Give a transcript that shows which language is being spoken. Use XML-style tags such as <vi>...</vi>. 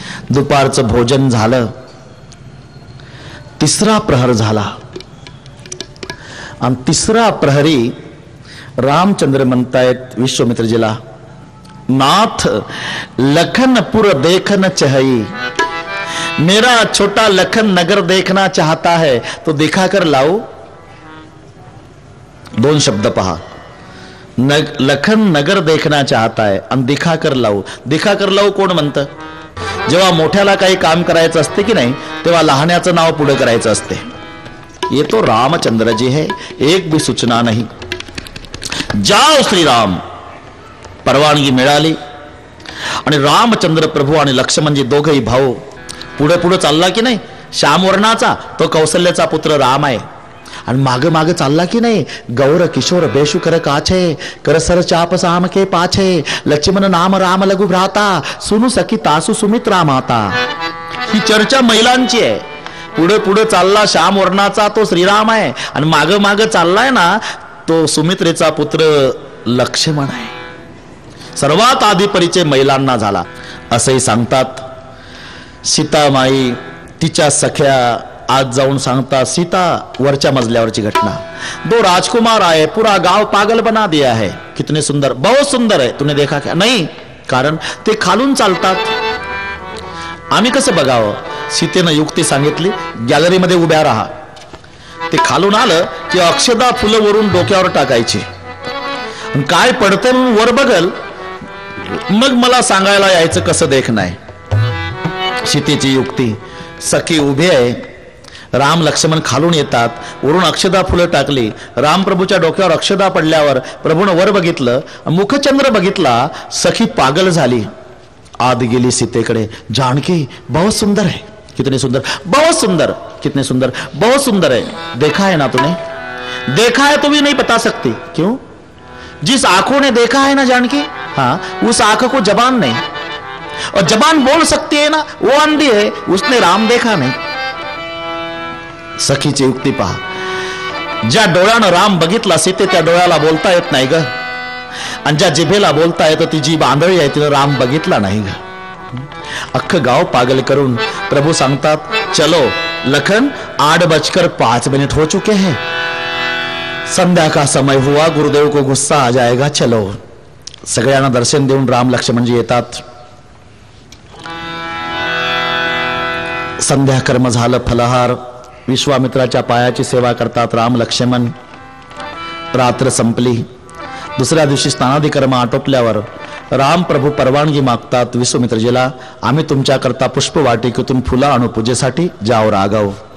<mr>दुपारचं भोजन झालं. तिसरा प्रहर झाला आणि तिसरा प्रहरी रामचंद्र म्हणतायत विश्वामित्रजीला,</mr> <hi>नाथ लखनपुर देखना चाहिए, मेरा छोटा लखन नगर देखना चाहता है तो दिखा कर लाओ.</hi> <mr>2 शब्द पहा,</mr> <hi>लखन नगर देखना चाहता है आणि दिखा कर लाओ.</hi> <mr>दिखा कर लाओ कोण म्हणतं? जेव्हा मोठ्याला काही काम करायचं असते की नाही, तेव्हा लहान्याचं नाव पुढे करायचं असते.</mr> <hi>ये तो रामचंद्र जी है, एक भी सूचना नहीं. जाओ श्रीराम.</hi> <mr>परवानगी मिळाली आणि रामचंद्र प्रभू आणि लक्ष्मणजी दोघेही भाऊ पुढे पुढे चालला की नाही. श्यामवर्णाचा तो कौशल्याचा पुत्र राम आहे आणि मागे मागे चालला की नाही.</mr> <hi>गौर किशोर बेशु कर काछे, कर सर चाप साम के पाछे, लक्ष्मण नाम राम लघु भ्राता, सुनु सखी तासु सुमित्रा माता.</hi> <mr>ही चर्चा महिलांची आहे. पुढे पुढे चालला श्यामवर्णाचा तो श्रीराम आहे आणि मागे मागे चाललाय ना तो सुमित्रेचा पुत्र लक्ष्मण आहे. सर्वात आधी परिचय महिलांना झाला. असंही सांगतात, सीतामाई तिच्या सख्या आज जाऊन सांगता, सीता वरच्या मजल्यावरची घटना,</mr> <hi>2 राजकुमार आए, पूरा गांव पागल बना दिया है. कितने सुंदर, बहुत सुंदर है, तूने देखा क्या?</hi> <mr>नहीं, कारण ते खालून चालतात. आम्ही कसं बघावं? सीतेनं युक्ती सांगितली, गॅलरीमध्ये उभ्या राहा. ते खालून आलं की अक्षदा फुलं वरून डोक्यावर टाकायची, काय पडतं म्हणून वर बघल, मग मला सांगायला यायचं कसं देख नाही. सीतेची युक्ती. सखी उभी आहे, राम लक्ष्मण खालून येतात, वरून अक्षदा फुलं टाकली. रामप्रभूच्या डोक्यावर अक्षदा पडल्यावर प्रभूनं वर बघितलं, मुखचंद्र बघितला. सखी पागल झाली, आत गेली सीतेकडे.</mr> <hi>जानकी बहुत सुंदर है, कितने सुंदर, बहुत सुंदर, कितने सुंदर, बहुत सुंदर है. देखा है ना तूने? देखा है तो भी नहीं बता सकती. क्यों? जिस आंखों ने देखा है ना जानकी, हाँ, उस आंख को जबान नहीं, और जबान बोल सकती है ना, वो अंधी है, उसने राम देखा नहीं.</hi> <mr>सखीची युक्ती पहा. ज्या डोळ्यानं राम बघितला सीते त्या डोळ्याला बोलता येत नाही ग, आणि ज्या जिभेला बोलता येतं ती जीभ आंधळी आहे, तिनं राम बघितला नाही ग. अख्खं गाव पागल करून प्रभू सांगतात,</mr> <hi>चलो लखन 8:05 हो चुके हैं, संध्या का समय हुआ, गुरुदेव को गुस्सा आ जाएगा, चलो.</hi> <mr>सगळ्यांना दर्शन देऊन राम लक्ष्मणजी येतात. संध्या कर्म झालं, फलहार, विश्वामित्राच्या पायाची सेवा करतात राम लक्ष्मण. रात्र संपली. दुसऱ्या दिवशी स्नानादी कर्म आटोपल्यावर राम प्रभू परवानगी मागतात विश्वामित्रजीला, आम्ही तुमच्याकरता पुष्पवाटिकेतून फुलं आणू पूजेसाठी,</mr> <hi>जाओ राघव.</hi>